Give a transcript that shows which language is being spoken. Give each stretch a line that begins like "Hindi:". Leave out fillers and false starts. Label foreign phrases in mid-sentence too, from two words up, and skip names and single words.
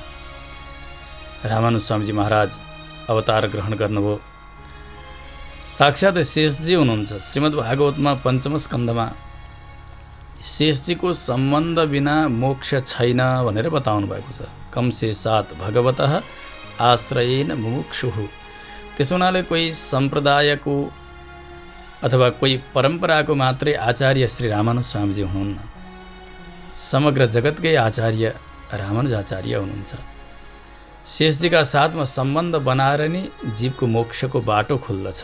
Nepali: रामानुज स्वामीजी महाराज अवतार ग्रहण गर्नुभयो। साक्षात शेषजी हुनुहुन्छ। श्रीमद् भागवतमा पञ्चम स्कन्धमा शेषजीको सम्बन्ध बिना मोक्ष छैन भनेर बताउनु भएको छ।
Sanskrit: कम से साथ भगवतः आश्रयेन मुमुक्षुः।
Nepali: त्यसो हुनाले कोही सम्प्रदायको अथवा कोही परम्पराको मात्रै आचार्य श्री रामानुज स्वामीजी हुनुहुन्न। समग्र जगतकै आचार्य रामानुजाचार्य हुनुहुन्छ। शेषजीका साथमा सम्बन्ध बनाएर नै जीवको मोक्षको बाटो खुल्दछ।